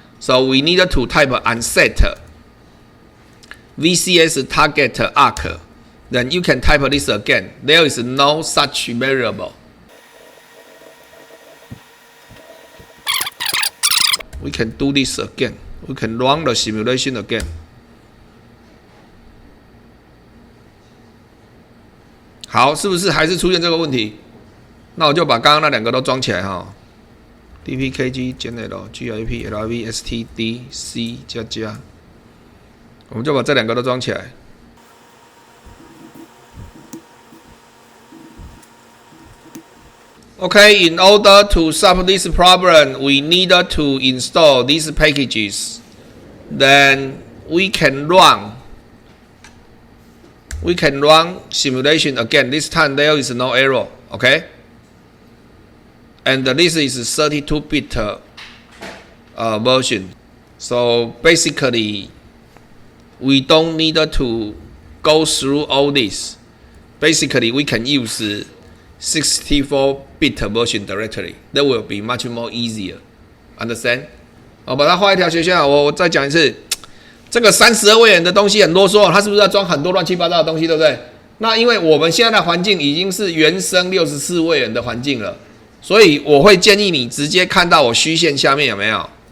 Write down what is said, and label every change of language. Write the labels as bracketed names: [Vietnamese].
[English] So we need to type unset VCS target arc. Then you can type this again. There is no such variable. We can do this again. We can run the simulation again. [Chinese] 好，是不是还是出现这个问题？那我就把刚刚那两个都装起来哈。 dpkg general grep lv stdc 加，我们就把这两个都装起来。 [English] Okay, in order to solve this problem, we need to install these packages. Then we can run simulation again. This time there is no error. Okay, and this is 32-bit version. So basically, we don't need to go through all this. Basically, we can use 64-bit version directly. That will be much more easier. Understand? [Chinese] 我把它画一条斜线啊，我再讲一次。这个32位元的东西很啰嗦，它是不是要装很多乱七八糟的东西，对不对？那因为我们现在的环境已经是原生64位元的环境了，所以我会建议你直接看到我虚线下面有没有？